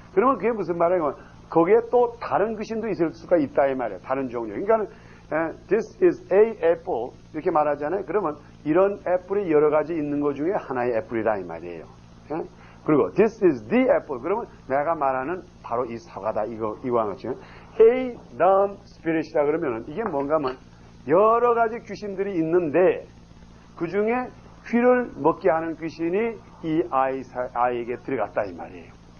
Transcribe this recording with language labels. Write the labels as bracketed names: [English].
[Korean] 그러면 그게 무슨 말이에요? 거기에 또 다른 귀신도 있을 수가 있다 이 말이에요. 다른 종류. 그러니까 [English] this is a apple [Korean] 이렇게 말하잖아요. 그러면 이런 애플이 여러 가지 있는 것 중에 하나의 애플이라 이 말이에요. 그리고 [English] this is the apple [Korean] 그러면 내가 말하는 바로 이 사과다 이거와 같이 [English] a dumb spirit [Korean] 이라 그러면 이게 뭔가 하면 여러 가지 귀신들이 있는데 그 중에 귀를 먹게 하는 귀신이 이 아이에게 들어갔다 이 말이에요.